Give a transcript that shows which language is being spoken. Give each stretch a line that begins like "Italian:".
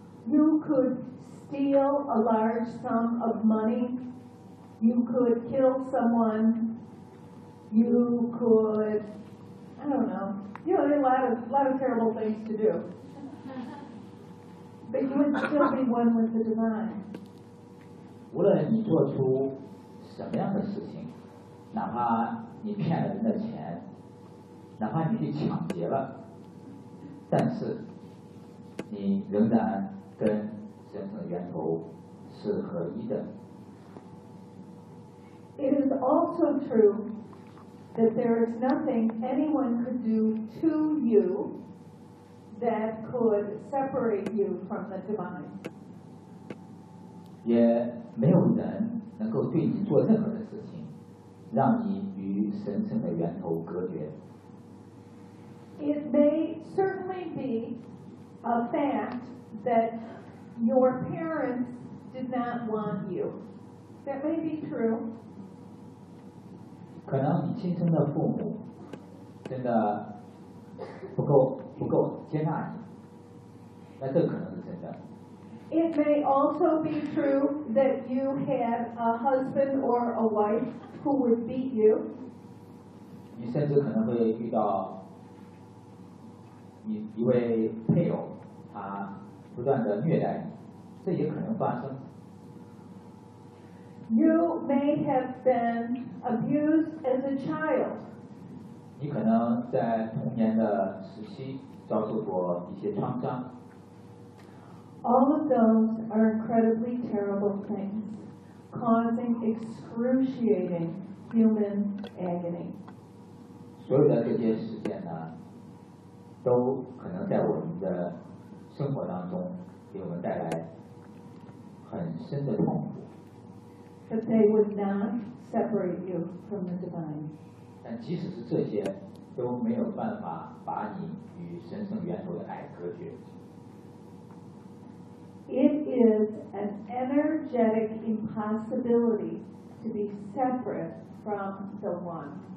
English: You could steal a large sum of money. You could kill someone. You could, I don't know. You know, there are a lot of terrible things to do. But you would still be one with the divine.
Chinese: 无论你做出什么样的事情，哪怕你骗了人的钱，哪怕你去抢劫了，但是你仍然跟神圣的源头是合一的。
English: It is also true that there is nothing anyone could do to you that could separate you from the divine.
Chinese: 也没有人能够对你做任何的事情，让你与神圣的源头隔绝。
English: It may certainly be a fact that your parents did not want you. That may be true.
Chinese: 可能你亲生的父母真的不够接纳你，那这可能是真的。
English: It may also be true that you had a husband or a wife who would beat you.
Chinese: 你甚至可能会遇到一位配偶，他不断的虐待你。这也可能发生。
English: You may have been abused as a child.
Chinese: 你可能在童年的时期遭受过一些创伤。
English: All of those are incredibly terrible things, causing excruciating human agony.
Chinese: 所有的这些事件呢，都可能在我们的生活当中给我们带来很深的痛苦。
English: But they would not separate you from the divine.
Chinese: 但即使是这些，都没有办法把你与神圣源头的爱隔绝。
English: It is an energetic impossibility to be separate from the one.